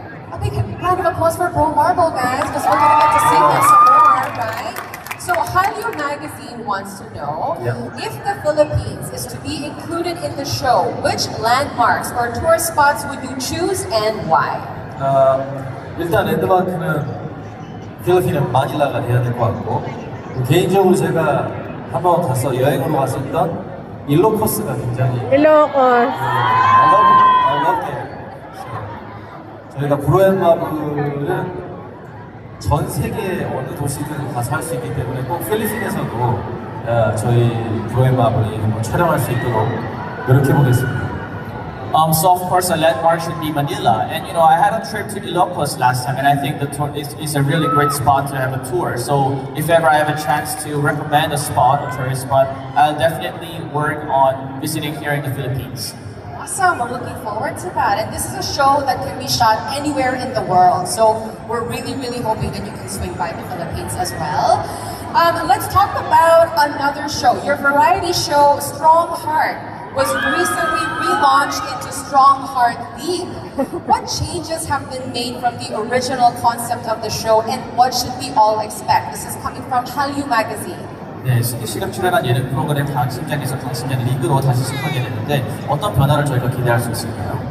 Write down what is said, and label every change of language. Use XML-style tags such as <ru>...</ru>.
<en>A big round of applause for Bro Marble, guys, because we're going to get to see him some more, right? So Hallyu Magazine wants to know if the Philippines is to be included in the show, which landmarks or tourist spots would you choose and why?</en> <ko>일단 랜드마크는 필리핀의 마닐라가 돼야 될 것 같고 개인적으로 제가 한번 가서 여행으로 갔었던 일로코스가 굉장히</ko> <en>Ilocos. I love it.</en> <ko>저희가 브로앤마블은 전 세계 어느 도시든 가서 할 수 있기 때문에 꼭 필리핀에서도 저희 브로앤마블이 한번 촬영할 수 있도록 노력해 보겠습니다.</ko> <en>So of course a landmark should be Manila, and you know I had a trip to Ilocos last time, and I think the tour is a really great spot to have a tour. So if ever I have a chance to recommend a spot, a tourist spot, I'll definitely work on visiting here in the Philippines. Awesome, we're looking forward to that. And this is a show that can be shot anywhere in the world. So we're really, really hoping that you can swing by the Philippines as well. Let's talk about another show. Your variety show, Strong Heart, was recently relaunched into Strong Heart League. What changes have been made from the original concept of the show and what should we all expect? This is coming from Hallyu Magazine.</en> <ko>네, 신기 씨가 출연한 예능 프로그램 당신장에서 당신장 리그로 다시 시작하게 되는데 어떤 변화를 저희가 기대할 수 있을까요?</ko>